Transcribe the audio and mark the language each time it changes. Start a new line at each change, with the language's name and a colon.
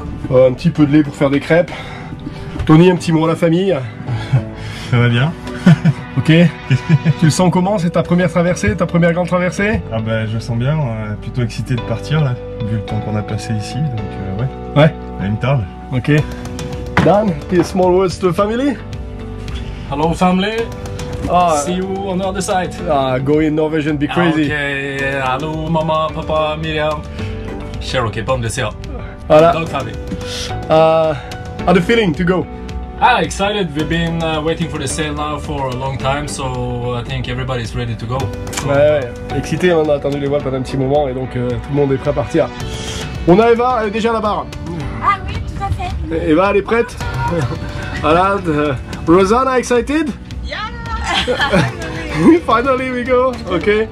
French: Un petit peu de lait pour faire des crêpes. Tony, un petit mot à la famille. Ça va bien. Ok. Tu le sens comment? C'est ta première traversée, ta première grande traversée? Ah bah je le sens bien, plutôt excité de partir là, vu le temps qu'on a passé ici, donc ouais. Ouais. Il me tarde. Ok.
English: Dan, small words to the family? Hello family. See you on the other side. Go in Norwegian, be crazy. Okay, hello mamma, papa, Miriam.
French: Cherokee, pas me laisser. Voilà.
English: Dog family. How the feeling to go? Excited. We've been waiting for the sail now for a long time, so I think everybody's ready to go.
French: Ouais, excité, on a attendu les voiles pendant un petit moment et donc tout le monde est prêt à partir. On a Eva, elle est déjà à la barre. Ah oui, tout à fait. Eva, elle est prête. Voilà. Rosanna,
English: excited? Yeah. Finally we go. Ok.